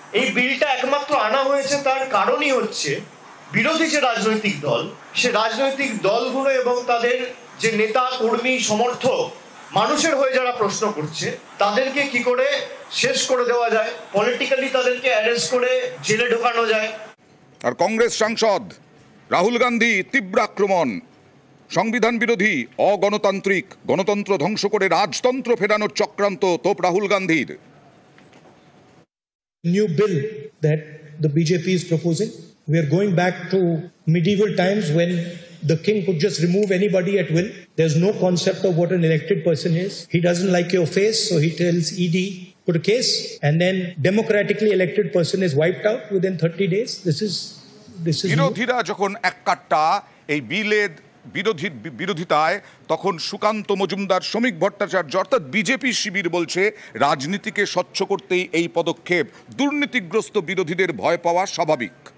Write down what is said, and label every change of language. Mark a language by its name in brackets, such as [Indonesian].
[Bangla] এই বিলটা একমাত্র আনা হয়েছে তার কারণই হচ্ছে বিরোধী যে রাজনৈতিক দল, সে রাজনৈতিক দলগুলো এবং তাদের যে নেতা কর্মী সমর্থক মানুষের হয়ে যারা প্রশ্ন করছে, তাদেরকে কি করে শেষ করে দেওয়া যায়, পলিটিক্যালি তাদেরকে অ্যারেস্ট করে জেলে ঢোকানো যায়। আর কংগ্রেস সাংসদ রাহুল গান্ধী তীব্র আক্রমণ, সংবিধান বিরোধী, অগণতান্ত্রিক, গণতন্ত্র ধ্বংস করে রাজতন্ত্র ফেরানোর চক্রান্ত তোপ রাহুল গান্ধীর। [English] New bill that the BJP is proposing, we are going back to medieval times when the king could just remove anybody at will. There's no concept of what an elected person is. He doesn't like your face, so he tells ED, put a case, and then democratically elected person is wiped out within 30 days. This is [Bangla] বিরোধীরা যখন এক কাট্টা এই বিলের বিরোধিতায়, তখন সুকান্ত মজুমদার, শ্রমিক ভট্টাচার্য অর্থাৎ BJP শিবির বলছে রাজনীতিকে স্বচ্ছ করতেই এই পদক্ষেপ, দুর্নীতিগ্রস্ত বিরোধীদের ভয় পাওয়া স্বাভাবিক।